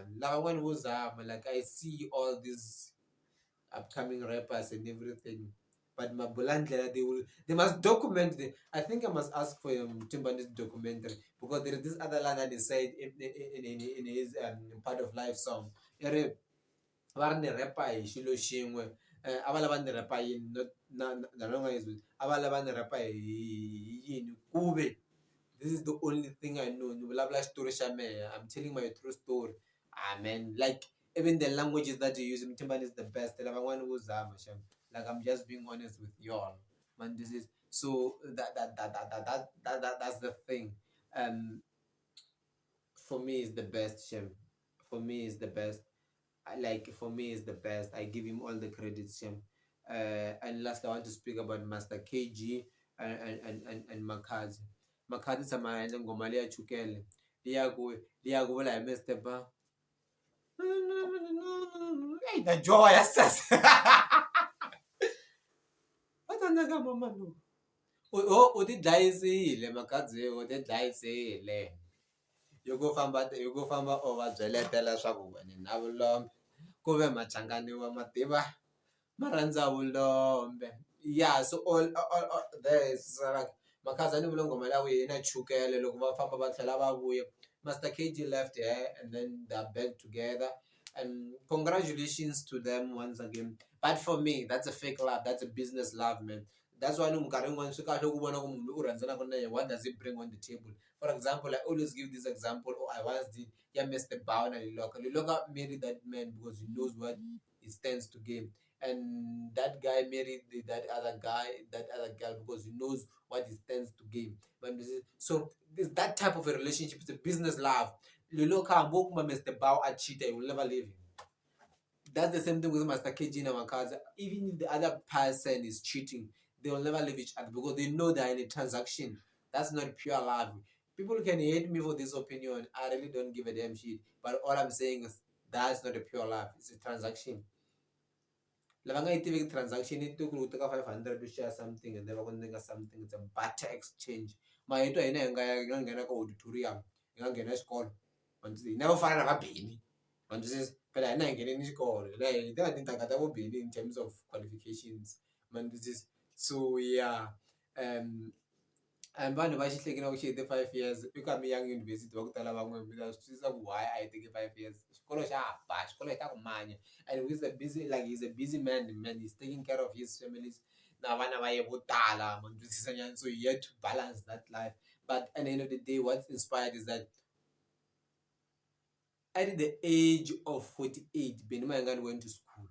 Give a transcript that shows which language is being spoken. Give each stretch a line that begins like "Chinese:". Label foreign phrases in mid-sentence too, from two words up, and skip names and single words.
English: Like when was like I see all these upcoming rappers and everything. But Mabulandlela, they must document the. I think I must ask for Timbani's documentary, because there is this other line that he said in his part of life song.
Tsonga: Va ri ni repa hi xilo xin'we a va lava ni repa yini na longa is a va lava ni repa hi yini ku ve
English: this is the only thing I know
Tsonga: ni vulavula xitori xa mehe,
English: I'm telling my true story. Man, like even the languages that you use, Mtimbani is the best.
Tsonga: Lava van'wani vo zama
English: sham, like I'm just being honest with y'all, man. This is so that's the thing. um for me is the best, sham. For me is the best. For me is the best. I give him all the credits, Shem. And last, I want to speak about Master KG and Makhadzi.
Tsonga: Makhadzi sama ngoma leya chukele. Liya ku la Mr. Ba.
English: Hey, the joy assas. What another mama no?
Tsonga: O ti dlayisile Makhadzi, o ti dlayisile. Yo go famba over byeletela leswaku wena na vulombe ku ve machangani wa mativa ma rhandza vulombe.
English: Yeah, so all there is like
Tsonga: Makhadzi a ni vula nghoma liya yi na chukele, loko va famba va tlhela va vuya.
English: Master KG left here and then they're back together, and congratulations to them once again. But for me, that's a fake love, that's a business love, man.
Tsonga: That's why minkarhi yin'wana swi kahle ku vona ku munhu u rhandzanaka na yena,
English: what does he bring on the table. For example, I always give this example, or I once did, yeah, Mr. Bao na Liloka. Liloka married that man because he knows what he stands to gain. And that guy married that other guy, that other girl, because he knows what he stands to gain. So this that type of a relationship is a business love. Liloka Mr. Bao a cheater, he will never leave him. That's the same thing with Master KG and Makhadzi. Even if the other person is cheating, they will never leave each other because they know they're in a transaction. That's not pure love. People can hate me for this opinion. I really don't give a damn shit. But all I'm saying is that's not a pure love. It's a transaction.
Tsonga: Lava nga yi tiveki transaction yi ku u teka 500
English: to share something and then
Tsonga: va ku nyika something.
English: It's a barter exchange.
Tsonga: Mahito hina hi nga nghena ka auditorium, hi nga nghena xikolo. Hi na vo fana na va Beni. Phela hina hi ngheneni xikolo. Hi teka tintangha ta vo Beni
English: in terms of qualifications. So yeah.
Tsonga: And vanhu va xi hleki na ku xi hete 5 years i ku mi young university va ku tala van'we mi ta swi twisisa ku why a yi teki 5 years. Xikolo xa ha ba, xikolo hi ta ku manya,
English: and he's a busy, like he's a busy man, he's taking care of his families
Tsonga: na vana va ye vo tala, ma twisisa nyana.
English: So he had to balance that life. But at the end of the day, what's inspired is that at the age of 48, Benny Mayengani went to school.